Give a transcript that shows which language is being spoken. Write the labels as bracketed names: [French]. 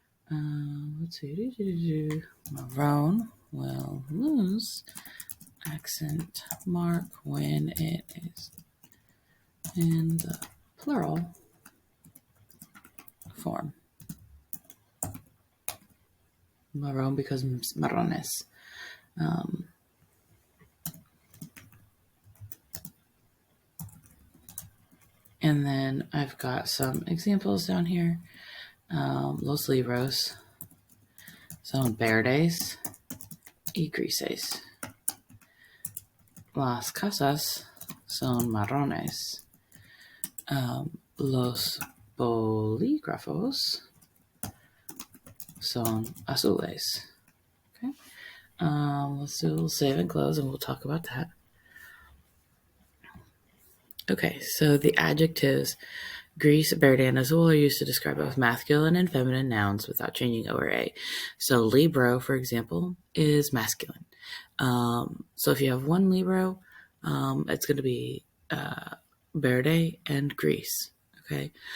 [English] Let's see. Marron will lose accent mark when it is in the plural form. Marron becomes marrones. And then I've got some examples down here. [Spanish] Los libros son verdes y grises. Las casas son marrones. Los bolígrafos son azules. [English] Okay. Let's do save and close and we'll talk about that. Okay, so the adjectives gris, verde, and azul are used to describe both masculine and feminine nouns without changing O or A. So libro, for example, is masculine. So if you have one libro, it's going to be verde and gris. Okay.